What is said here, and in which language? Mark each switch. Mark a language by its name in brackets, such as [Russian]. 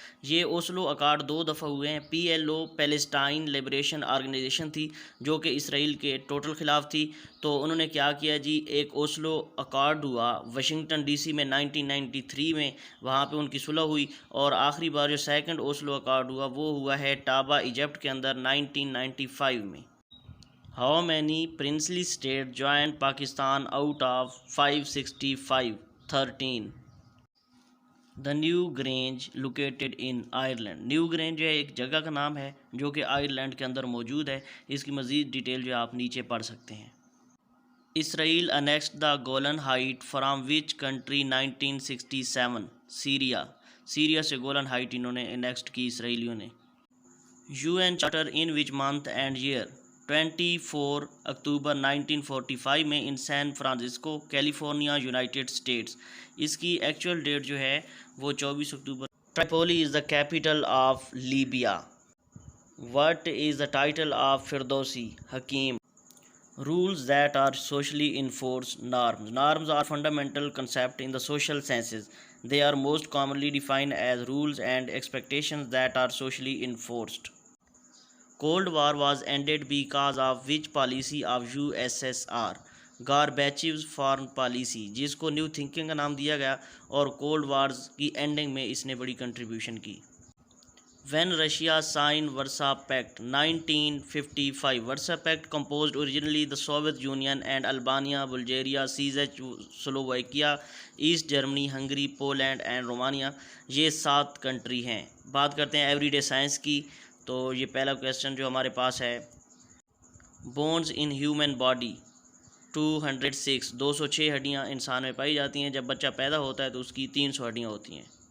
[Urdu] یہ Oslo accord 2 دفعہ ہوئے ہیں. PLO پیلسٹائن لبریشن آرگنائزیشن تھی جو کہ اسرائیل کے ٹوٹل خلاف تھی. تو انہوں نے کیا کیا جی، ایک اوسلو اکارڈ ہوا واشنگٹن DC میں 1993 میں، وہاں پہ ان کی صلح ہوئی. اور آخری بار جو سیکنڈ اوسلو اکارڈ ہوا وہ ہوا ہے ٹابا ایجپٹ کے اندر 1995 میں. [English] How many princely states joined Pakistan out of 565? 13. The New Grange located in Ireland. [Urdu] New Grange جو ہے ایک جگہ کا نام ہے جو کہ آئرلینڈ کے اندر موجود ہے. اس کی مزید ڈیٹیل جو آپ نیچے پڑھ سکتے ہیں. [English] Israel annexed the Golan Heights from which country 1967? [Urdu] Syria سے گولن ہائٹ انہوں نے انیکسڈ کی اسرائیلیوں نے. [English] UN Charter in which month and year? [Urdu] 24 اکتوبر 1945 میں ان San Francisco California United States. اس کی ایکچوئل ڈیٹ جو ہے وہ 24 اکتوبر. [English] Tripoli is the capital of Libya. What is the title of Ferdowsi Hakim. Rules that are socially enforced. Norms. Norms are fundamental concept in the social sciences. They are most commonly defined as rules and expectations that are socially enforced. Cold War was ended because of which policy of USSR? Gorbachev's foreign policy، [Urdu] جس کو new thinking کا نام دیا گیا اور cold wars کی ending میں اس نے بڑی کنٹریبیوشن کی. [English] When Russia signed Warsaw Pact 1955. Warsaw Pact composed originally the Soviet Union and Albania, Bulgaria, Czechoslovakia, East Germany, Hungary, Poland and Romania. [Urdu] یہ 7 کنٹری ہیں. بات کرتے ہیں ایوری ڈے سائنس کی. تو یہ پہلا کویسچن جو ہمارے پاس ہے، [English] bones in human body [Urdu] 206 206 ہڈیاں انسان میں پائی جاتی ہیں. جب بچہ پیدا ہوتا ہے تو اس کی 300 ہڈیاں ہوتی ہیں.